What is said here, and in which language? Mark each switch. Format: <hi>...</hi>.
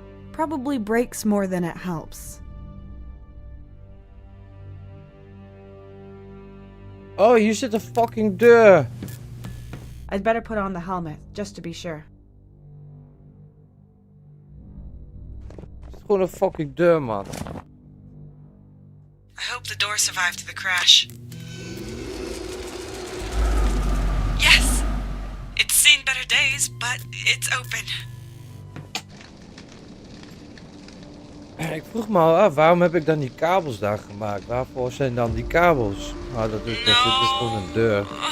<en>Probably breaks more than it helps.</en> <nl>Oh, hier zit een fucking deur.</nl> <en>I'd better put on the helmet, just to be sure.</en> <nl>Het is gewoon een fucking deur, man.</nl> <en>I hope the door survived the crash. Yes! It's seen better days, but it's open.</en> <nl>Ik vroeg me al af, waarom heb ik dan die kabels daar gemaakt? Waarvoor zijn dan die kabels? Nou, dat is dus gewoon een deur.</nl>